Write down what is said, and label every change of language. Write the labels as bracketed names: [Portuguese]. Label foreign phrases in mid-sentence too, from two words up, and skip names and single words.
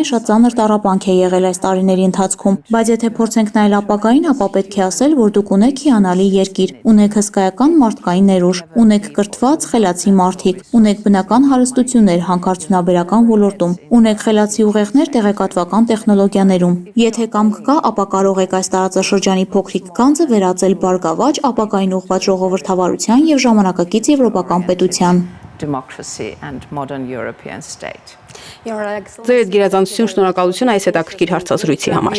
[Armenian] շատ ծանր տառապանք է եղել այս տարիների ընթացքում, բայց եթե փորձենք նայել ապագային, ապա պետք է ասել, որ դուք ունեք հիանալի երկիր, ունեք հսկայական մարդկային ներուժ, ունեք կրթված, խելացի մարդիկ, ունեք բնական հարստություններ հանքարդյունաբերական ոլորտում, ունեք խելացի ուղեղներ տեղեկատվական տեխնոլոգիաներում։ Եթե կամք կա, ապա կարող եք այս տարածաշրջանի փոքրիկ գանձը վերածել բարգավաճ, ապագային ուղղված ժողովրդավարության եւ ժամանակակից եվրոպական պետության։ [English] Democracy and modern European state. [Armenian] Ձեր գերազանցություն, շնորհակալություն այս հետաքրքիր հարցազրույցի համար։